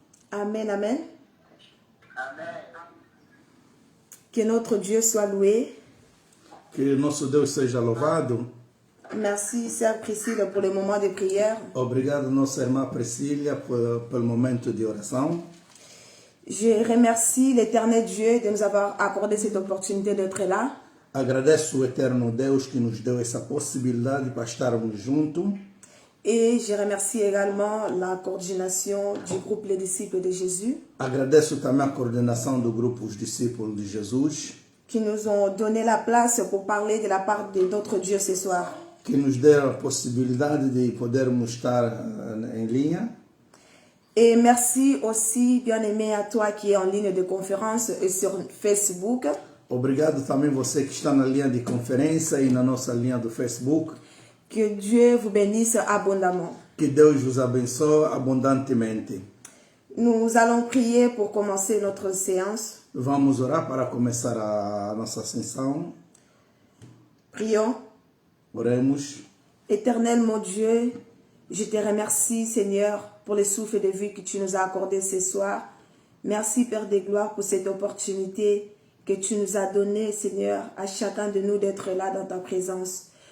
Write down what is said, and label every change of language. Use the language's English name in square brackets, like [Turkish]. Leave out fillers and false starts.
[French] Amen, amen. Que notre Dieu soit loué. [Portuguese] Que nosso Deus seja louvado. [French] Merci, sœur Priscille, pour le moment de prière. [Portuguese] Obrigado, nossa irmã Priscila, pelo momento de oração. [French] Je remercie l'Éternel Dieu de nous avoir accordé cette opportunité d'être là. [Portuguese] Agradeço o eterno Deus que nos deu essa possibilidade para estarmos juntos. [French] Et je remercie également la coordination du groupe Les Disciples de Jésus [Portuguese] Agradeço também a coordenação do grupo Os Discípulos de Jesus, [French] qui nous ont donné la place pour parler de la part de notre Dieu ce soir. [Portuguese] que nos deram a possibilidade de podermos estar em linha. [French] Et merci aussi, bien-aimé, à toi qui est en ligne de conférence et sur Facebook. [Portuguese] Obrigado também você que está na linha de conferência e na nossa linha do Facebook. [French] Que Dieu vous bénisse abondamment. [Portuguese] Que Deus vos abençoe abundantemente. [French] Nous allons prier pour commencer notre séance. [Portuguese] Vamos orar para começar a nossa sessão. [French] Prions. [Portuguese] Oremos. [French] Éternel mon Dieu, je te remercie Seigneur pour le souffle de vie que tu nous as accordé ce soir. Merci Père de gloire pour cette opportunité que tu nous as donnée Seigneur à chacun de nous d'être là dans ta présence.